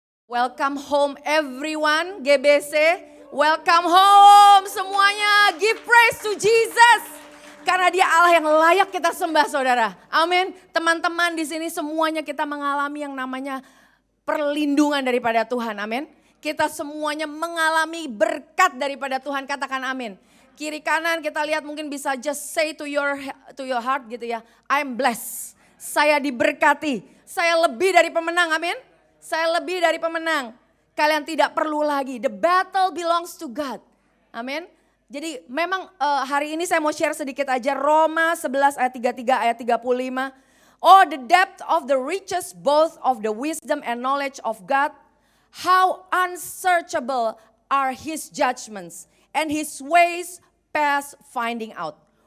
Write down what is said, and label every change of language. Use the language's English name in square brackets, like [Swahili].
[English] Welcome home everyone, GBC. Welcome home semuanya. Give praise to Jesus. [Indonesian] Karena dia Allah yang layak kita sembah, saudara. Amin. Teman-teman di sini semuanya kita mengalami yang namanya perlindungan daripada Tuhan. Amin. Kita semuanya mengalami berkat daripada Tuhan. Katakan amin. Kiri kanan kita lihat mungkin bisa [English] just say to your heart [Indonesian] gitu ya. [English] I'm blessed. [Indonesian] Saya diberkati. Saya lebih dari pemenang. Amin. Saya lebih dari pemenang. Kalian tidak perlu lagi. [English] The battle belongs to God. [Indonesian] Amin. Jadi memang hari ini saya mau share sedikit aja Roma 11 ayat 33 ayat 35. [English] Oh, the depth of the riches both of the wisdom and knowledge of God. How unsearchable are his judgments and his ways past finding out.